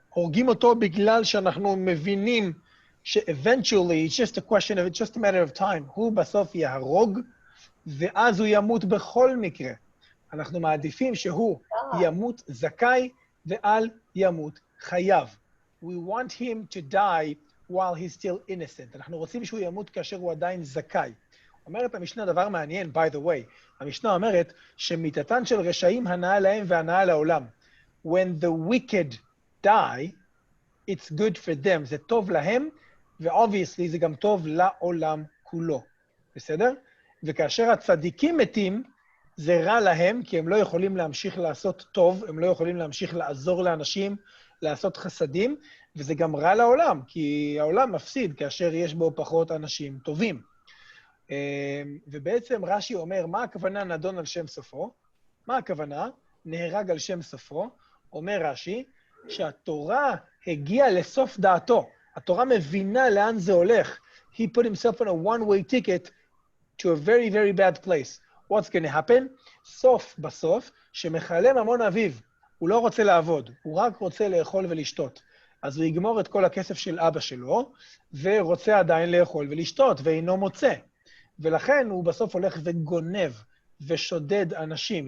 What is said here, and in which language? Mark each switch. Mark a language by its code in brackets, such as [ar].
[he] הורגים אותו בגלל שאנחנו מבינים ש- eventually, it's just a question of, it's just a matter of time, הוא בסוף יהרוג, ואז הוא ימות בכל מקרה. אנחנו מעדיפים שהוא ימות זכאי, ואל ימות חייב. [en] We want him to die while he's still innocent. [he] אנחנו רוצים שהוא ימות כאשר הוא עדיין זכאי. אומרת המשנה דבר מעניין, by the way. המשנה אומרת שמיתתן של רשעים הנאה להם והנאה לעולם. [en] When the wicked die, it's good for them. [he] זה טוב להם, ו- obviously זה גם טוב לעולם כולו. בסדר? וכאשר הצדיקים מתים, זה רע להם, כי הם לא יכולים להמשיך לעשות טוב, הם לא יכולים להמשיך לעזור לאנשים, לעשות חסדים, וזה גם רע לעולם, כי העולם מפסיד כאשר יש בו פחות אנשים טובים. ובעצם רש"י אומר, מה הכוונה נדון על שם סופו? מה הכוונה? נהרג על שם סופו. אומר רש"י, שהתורה הגיעה לסוף דעתו. התורה מבינה לאן זה הולך. [en] He put himself on a one-way ticket to a very, very bad place. What's going to happen? [he] סוף בסוף, שמחלה ממון אביו. הוא לא רוצה לעבוד, הוא רק רוצה לאכול ולשתות. אז הוא יגמור את כל הכסף של אבא שלו, ורוצה עדיין לאכול ולשתות, ואינו מוצא. ולכן הוא בסוף הולך וגונב ושודד אנשים.